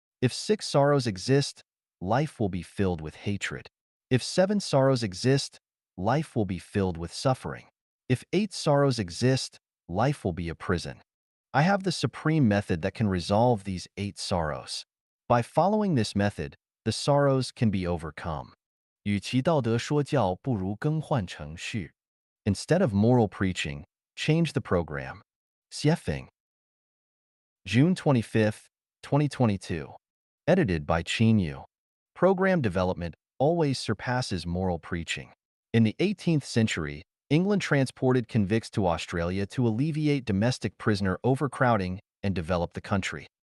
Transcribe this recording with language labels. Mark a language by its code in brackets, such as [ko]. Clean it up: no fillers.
[en] If six sorrows exist, life will be filled with hatred. If seven sorrows exist, life will be filled with suffering. If eight sorrows exist, life will be a prison. I have the supreme method that can resolve these eight sorrows. By following this method, the sorrows can be overcome. [zh] 与其道德说教，不如更换程序. [en] Instead of moral preaching, change the program. Xiefeng. June 25th, 2022. Edited by Qin Yu. Program development always surpasses moral preaching. In the 18th century, England transported convicts to Australia to alleviate domestic prisoner overcrowding and develop the country.